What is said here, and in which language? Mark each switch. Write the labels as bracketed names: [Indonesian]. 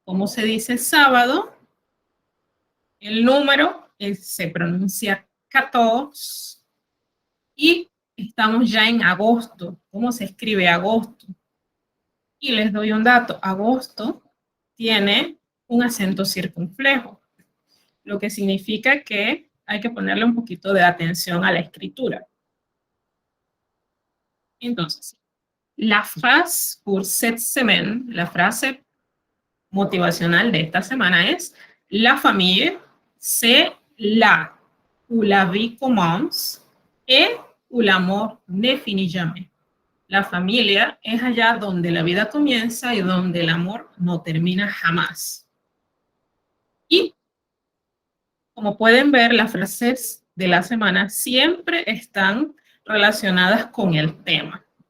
[Spanish] Como se dice sábado, el número se pronuncia 14 y estamos ya en agosto. ¿Cómo se escribe agosto? Y les doy un dato. Agosto tiene un acento circunflejo, lo que significa que hay que ponerle un poquito de atención a la escritura. Entonces, la frase [French] pour cette semaine, [Spanish] la frase motivacional de esta semana es: [French] la famille, c'est là où la vie commence et où l'amour ne finit jamais. [Spanish] La familia es allá donde la vida comienza y donde el amor no termina jamás. Y como pueden ver, las frases de la semana siempre están relacionadas con el tema.